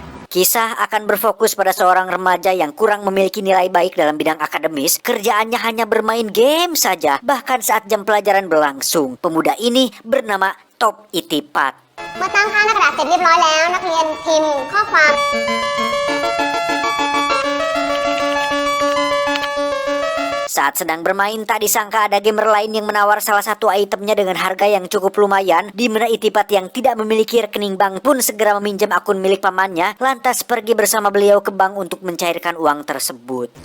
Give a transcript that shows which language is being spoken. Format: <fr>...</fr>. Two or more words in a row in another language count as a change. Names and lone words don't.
<id>Kisah akan berfokus pada seorang remaja yang kurang memiliki nilai baik dalam bidang akademis. Kerjaannya hanya bermain game saja, bahkan saat jam pelajaran berlangsung. Pemuda ini bernama Top Itipat.</id> <th>เมื่อตั้งค่าหน้ากระดาษเสร็จเรียบร้อยแล้วนักเรียนพิมพ์ข้อความ</th> <id>Saat sedang bermain, tak disangka ada gamer lain yang menawar salah satu itemnya dengan harga yang cukup lumayan, di mana Itipat yang tidak memiliki rekening bank pun segera meminjam akun milik pamannya, lantas pergi bersama beliau ke bank untuk mencairkan uang tersebut.</id>